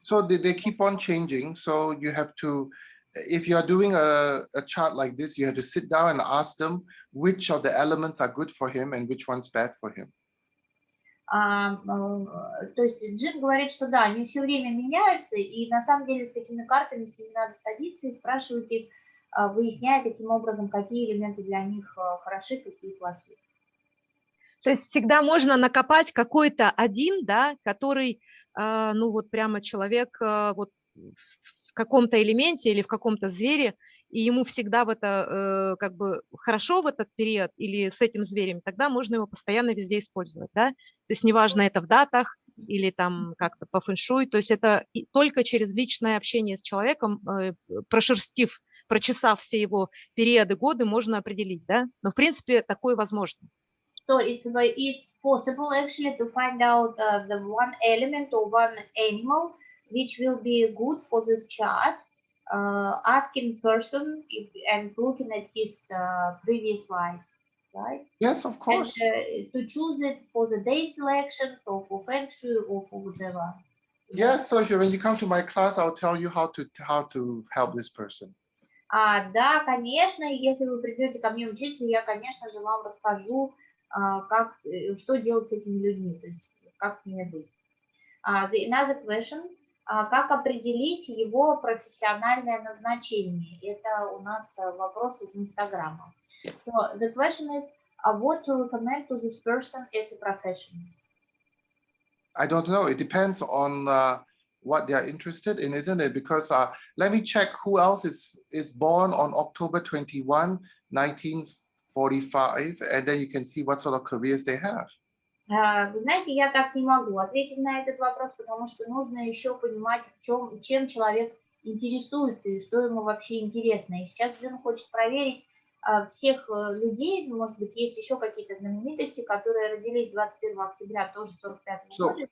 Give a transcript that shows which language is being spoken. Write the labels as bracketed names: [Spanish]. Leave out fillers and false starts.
[English] So they keep on changing. So you have to, if you are doing a chart like this, you have to sit down and ask them which of the elements are good for him and which one's bad for him. [Russian] То есть Джин говорит, что да, они все время меняются, и на самом деле с такими картами с ними надо садиться и спрашивать их, выясняя таким образом, какие элементы для них хороши, какие плохие. То есть всегда можно накопать какой-то один, да, который, ну вот прямо человек вот в каком-то элементе или в каком-то звере, и ему всегда в это как бы хорошо в этот период или с этим зверем, тогда можно его постоянно везде использовать, да? То есть неважно, это в датах или там как-то по фэншуй, то есть это только через личное общение с человеком, прочесав все его периоды, годы, можно определить, да? Но в принципе такое возможно. [English] So it's possible actually to find out the one element or one animal which will be good for this chart, asking person and looking at his previous life, right? Yes, of course. And, to choose it for the day selection or for feng shui or for whatever. Yes, so when you come to my class, I'll tell you how to help this person. [Russian] Да, конечно, если вы придете ко мне учиться, я, конечно же, вам расскажу, что делать с этими людьми, то есть как с ними быть. [English] Another question, [Russian] как определить его профессиональное назначение? Это у нас вопрос из Инстаграма. [English] So the question is, what to recommend to this person as a profession? I don't know. It depends on what they are interested in, isn't it? Because let me check who else is born on October 21, 1945, and then you can see what sort of careers they have. [Russian] Вы знаете, я так не могу ответить на этот вопрос, потому что нужно еще понимать, чем человек интересуется и что ему вообще интересно. И сейчас Джин хочет проверить всех людей, может быть, есть еще какие-то знаменитости, которые родились 21 октября тоже 45 года.